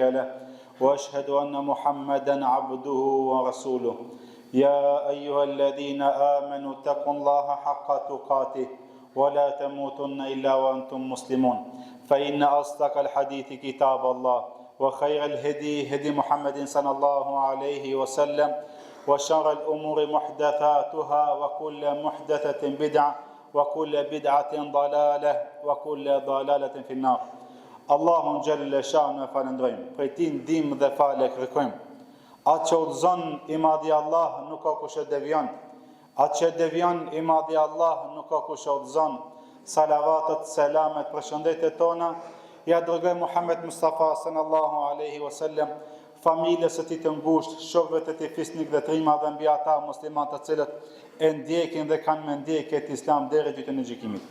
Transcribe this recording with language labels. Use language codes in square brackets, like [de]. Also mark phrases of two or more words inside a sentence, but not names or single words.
[ar] له وأشهد أن محمدا عبده ورسوله يا أيها الذين آمنوا اتقوا الله حق تقاته ولا تموتن إلا وأنتم مسلمون فإن أصدق الحديث كتاب الله وخير الهدي هدي محمد صلى الله عليه وسلم وشر الأمور محدثاتها وكل محدثة بدعة وكل بدعة ضلالة وكل ضلالة في النار. [sq] Allahun [ar] جل شأنه [sq] e falendrojmë, prej tij ndihmë dhe falë kërkojmë. Atë që udhëzon i madhi Allah nuk ka kush e devion. Atë që devion i madhi Allah nuk ka kush e udhëzon. Salavatet, selamet, përshëndetjet tona ja dërgoj Muhammed Mustafa [ar] صلى الله عليه وسلم, [sq] familjes së tij të ngushtë, shokëve të tij fisnik dhe trima dhe mbi ata muslimanë të cilët e ndjekin dhe kanë me ndjekje këtë Islam deri ditën e gjykimit.